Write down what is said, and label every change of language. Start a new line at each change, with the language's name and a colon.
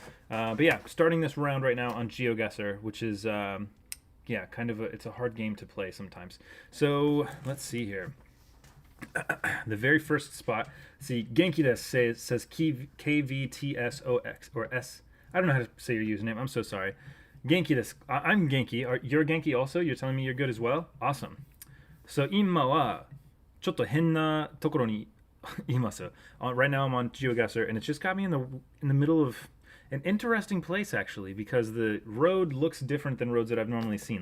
English: But yeah, starting this round right now on Geoguessr, which is, it's a hard game to play sometimes. So let's see here. The very first spot. See, Genki desu says KVTSOX or S. I don't know how to say your username. I'm so sorry. Genki desu. I'm Genki. You're Genki also? You're telling me you're good as well? Awesome.
Japanese: So, 今はちょっと変なところにいます。
English: Right now I'm on Geoguessr, and it's just got me in the middle of an interesting place, actually, because the road looks different than roads that I've normally seen.